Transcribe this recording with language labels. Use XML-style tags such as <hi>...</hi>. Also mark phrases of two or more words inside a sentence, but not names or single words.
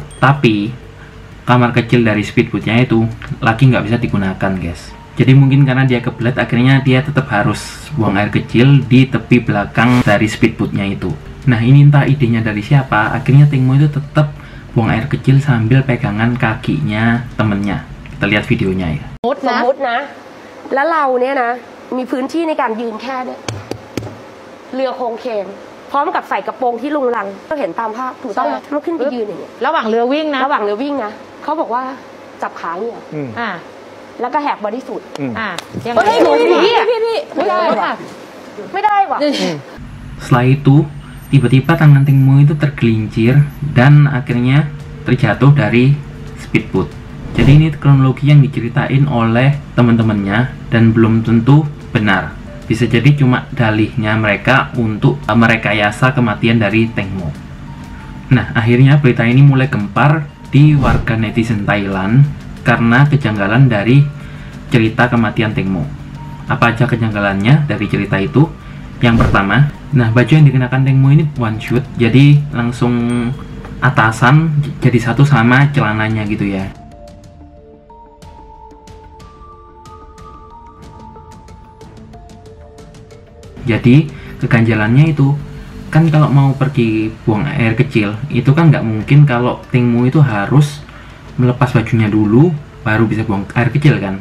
<id>Tapi, kamar kecil dari speedboatnya itu lagi nggak bisa digunakan, guys. Jadi mungkin karena dia kebelet, akhirnya dia tetap harus buang air kecil di tepi belakang dari speedboatnya itu. Nah, ini entah idenya dari siapa, akhirnya Tengmo itu tetap buang air kecil sambil pegangan kakinya temennya. Kita lihat videonya ya.</id> <th>สมมตินะแล้วเราเนี่ยนะมีพื้นที่ในการยืนแค่เนี่ยเรือโครงเคงพร้อมกับใส่กระโปรงที่ลุงลังก็เห็นตามภาพถูกต้องไหมมันขึ้นไปยืนอย่างเงี้ย ระหว่างเรือวิ่งนะ ระหว่างเรือวิ่งนะเขาบอกว่าจับขาเนี่ย อ่า แล้วก็แหกบอดี้สูท ยังไง เฮ้ยพี่ไม่ได้ว่ะไม่ได้ว่ะ</th> <id>Setelah itu, tiba-tiba tangan Tengmo itu tergelincir dan akhirnya terjatuh dari speedboat. Jadi ini kronologi yang diceritain oleh teman-temannya dan belum tentu benar. Bisa jadi cuma dalihnya mereka untuk merekayasa kematian dari Tengmo. Nah, akhirnya berita ini mulai gempar di warga netizen Thailand karena kejanggalan dari cerita kematian Tengmo. Apa aja kejanggalannya dari cerita itu? Yang pertama, nah baju yang dikenakan Tengmo ini</id> <en>one shoot,</en> <id>jadi langsung atasan jadi satu sama celananya gitu ya. Jadi keganjalannya itu kan kalau mau pergi buang air kecil itu kan nggak mungkin kalau Tengmo itu harus melepas bajunya dulu baru bisa buang air kecil kan.</id>